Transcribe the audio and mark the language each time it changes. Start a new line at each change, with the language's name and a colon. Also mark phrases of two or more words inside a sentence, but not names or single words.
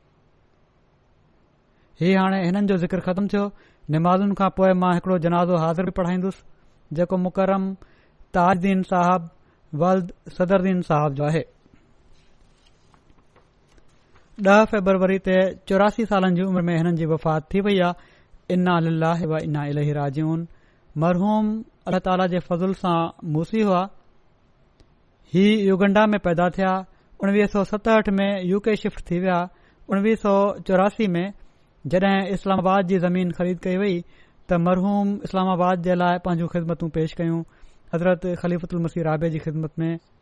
Sindhi: हीउ हाणे हिननि जो ज़िक्र ख़तमु थियो। नमाज़ुनि खां पोइ मां हिकड़ो जनाज़ो हाज़िर बि पढ़ाईंदुसि जेको मुकरम ताजदीन साहब वल्द सदरदीन साहब जो आहे। 10 फरवरी ते 84 सालनि जी उमिरि में हिननि जी वफ़ात थी वई आहे।
Arabic: إنا لله وإنا إليه راجعون.
Sindhi: मरहूम अल्लाह ताला जे फज़ल सां मूसी हुआ। ही युगंडा में पैदा थिया। 1967 में यूके शिफ्ट थी विया। 1984 में जॾहिं इस्लामाबाद जी ज़मीन ख़रीद कई वई त मरहूम इस्लामाबाद जे लाइ पंहिंजूं ख़िदमतूं पेश कयूं हज़रत ख़लीफ़तुल मसीह राबे जी ख़िदमत में।